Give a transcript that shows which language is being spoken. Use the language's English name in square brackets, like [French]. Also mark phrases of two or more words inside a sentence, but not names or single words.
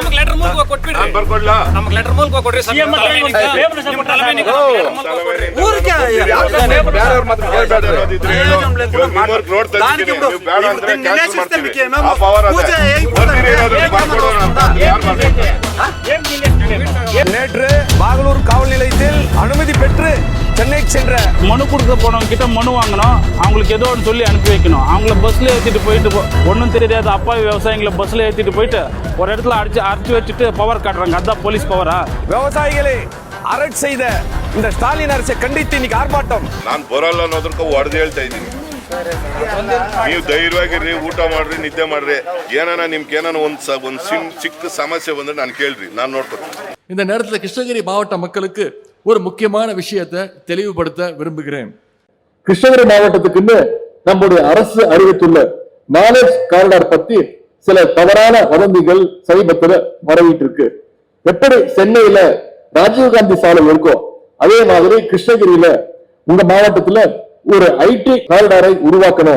[Kannada] ನಮಗೆ ಲೆಟರ್ ಮೂಲಕ ಕೊಟ್ಬಿಡ್ರಿ. ನಾನು ಬರ್ಕೊಡ್ಲಾ? ನಮಗೆ ಲೆಟರ್ ಮೂಲಕ ಕೊಡ್ರಿ ಸರ್. ಊರಿಗೆ [Tamil] நேற்று பாகலூர் காவல் நிலையத்தில் அனுமதி பெற்று சென்னை சென்ற மனு கொடுக்க போனவங்க கிட்ட மனு வாங்கணும், அவங்களுக்கு ஏதோ ஒன்று சொல்லி அனுப்பி வைக்கணும். அவங்கள பஸ்ல ஏற்றிட்டு போயிட்டு ஒன்றும் தெரியாத அப்பாவி விவசாயிகளை பஸ்ல ஏற்றிட்டு போயிட்டு ஒரு இடத்துல அடிச்சு வச்சுட்டு பவர் காட்டுறாங்க. அதுதான் போலீஸ் பவரா? விவசாயிகளை அரசு செய்த இந்த ஸ்டாலின் அரசை கண்டித்து இன்னைக்கு ஆர்ப்பாட்டம். [Kannada] ನಾನು ಬರಲ್ಲ ಅನ್ನೋದಕ್ಕೆ ಹೊಡೆದು ಹೇಳ್ತಾ ಇದ್ದೀನಿ. ನೀವು ಧೈರ್ಯವಾಗಿರ್ರಿ, ಊಟ ಮಾಡ್ರಿ, ನಿದ್ದೆ ಮಾಡ್ರಿ. ಏನಾನ ನಿಮ್ಗೆ ಏನಾನ ಒಂದು ಚಿಕ್ಕ ಸಮಸ್ಯೆ ಬಂದ್ರೆ ನಾನು ಕೇಳ್ರಿ, ನಾನು ನೋಡ್ಕೊತೀನಿ. [Tamil] இந்த நேரத்தில் கிருஷ்ணகிரி மாவட்ட மக்களுக்கு ஒரு முக்கியமான விஷயத்தை தெளிவுபடுத்த விரும்புகிறேன். கிருஷ்ணகிரி மாவட்டத்துக்குன்னு நம்முடைய அரசு அறிவித்துள்ள [English] knowledge corridor [Tamil] பத்தி சில தவறான வதந்திகள் சமீபத்தில் பரவிட்டு இருக்கு. எப்படி சென்னையில ராஜீவ்காந்தி சாலை இருக்கோ அதே மாதிரி கிருஷ்ணகிரியில உங்க மாவட்டத்துல ஒரு [English] IT corridor [Tamil] உருவாக்கணும்.